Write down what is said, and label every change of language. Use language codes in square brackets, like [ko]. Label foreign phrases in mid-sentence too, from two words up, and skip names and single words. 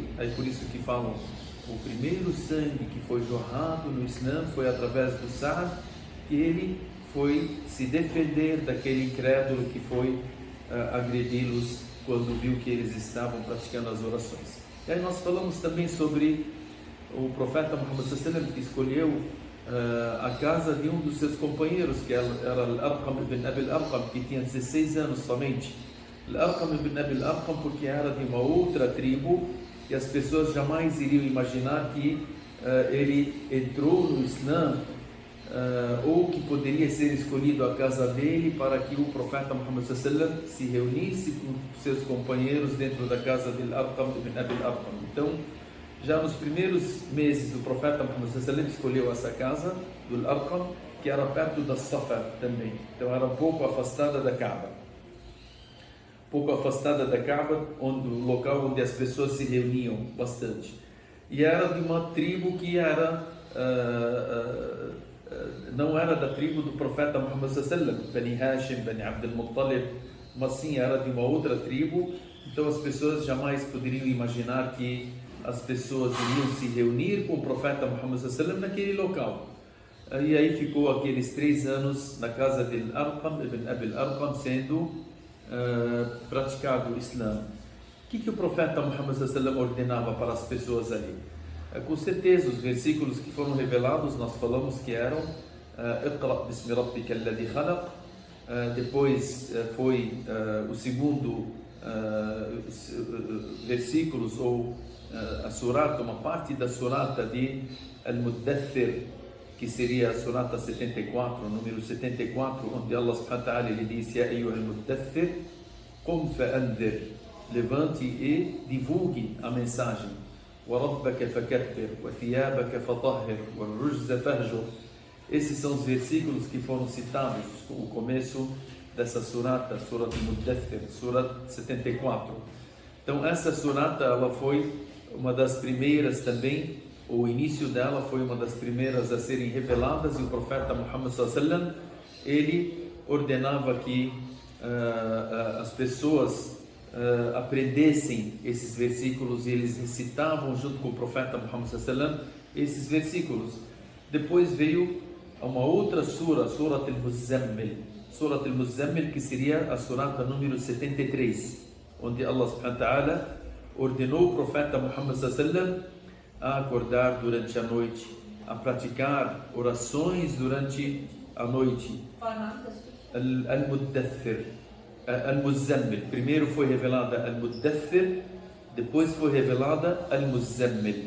[pt] Aí por isso que falam, o primeiro sangue que foi jorrado no Islã foi através do Sa'd, que ele foi se defender daquele incrédulo que foi agredi-los quando viu que eles estavam praticando as orações. E aí nós falamos também sobre o profeta Muhammad [ar] صلى الله عليه وسلم, [pt] que escolheu a casa de um dos seus companheiros, que era Al-Arqam ibn Abi Al-Arqam, que tinha 16 anos somente. Al-Arqam ibn Abi Al-Arqam, porque era de uma outra tribo, e as pessoas jamais iriam imaginar que ele entrou no Islã, ou que poderia ser escolhido a casa dele para que o profeta Muhammad [ar] صلى الله عليه وسلم [pt] se reunisse com seus companheiros dentro da casa de Al-Arqam ibn Abi Al-Arqam. Então, já nos primeiros meses, o profeta Muhammad [ar] صلى الله عليه وسلم [pt] escolheu essa casa do Al-Arqam, que era perto da Safa também. Então era um pouco afastada da Kaaba. O local onde as pessoas se reuniam bastante. E era de uma tribo que era não era da tribo do profeta Muhammad [ar] صلى الله عليه وسلم, [pt] Bani Hashim, Bani Abd al-Muttalib, mas sim era de uma outra tribo. Então as pessoas jamais poderiam imaginar que as pessoas iriam se reunir com o profeta Muhammad [ar] صلى الله عليه وسلم [pt] naquele local. E aí ficou aqueles 3 anos na casa de Al-Arqam ibn Abi Al-Arqam, sendo praticado o Islã. O que o profeta Muhammad [ar] صلى الله عليه وسلم [pt] ordenava para as pessoas ali? Com certeza, os versículos que foram revelados, nós falamos que eram [ar] اقرأ باسم ربك الذي خلق. [pt] Depois foi o segundo versículos, ou a surata, uma parte da surata de Al-Muddathir, que seria a surata 74, número 74, onde Allah [ar] سبحانه وتعالى [pt] ele diz: [ar] يا أيها المدثر قم فأنذر, [pt] levante e divulgue a mensagem. [ar] وَرَبَّكَ فَكَبِّرْ وَثِيَابَكَ فَطَهِّرْ وَالرُّجْزَ فَهْجُرْ. [pt] Esses são os versículos que foram citados, o começo dessa surata, Surat Muddathir, Surat 74. Então essa surata, ela foi uma das primeiras também o início dela foi uma das primeiras a serem reveladas, e o profeta Muhammad [ar] صلى الله عليه وسلم, [pt] ele ordenava que as pessoas aprendessem esses versículos, e eles recitavam junto com o profeta Muhammad [ar] صلى الله عليه وسلم [pt] esses versículos. Depois veio uma outra sura, Surat al-Muzammil, que seria a surata número 73, onde Allah [ar] سبحانه وتعالى [pt] ordenou o profeta Muhammad [ar] صلى الله عليه وسلم [pt] a acordar durante a noite, a praticar orações durante a noite. Al-Muddathir, Al-Muzammil. Primeiro foi revelada Al-Muddathir, depois foi revelada Al-Muzammil.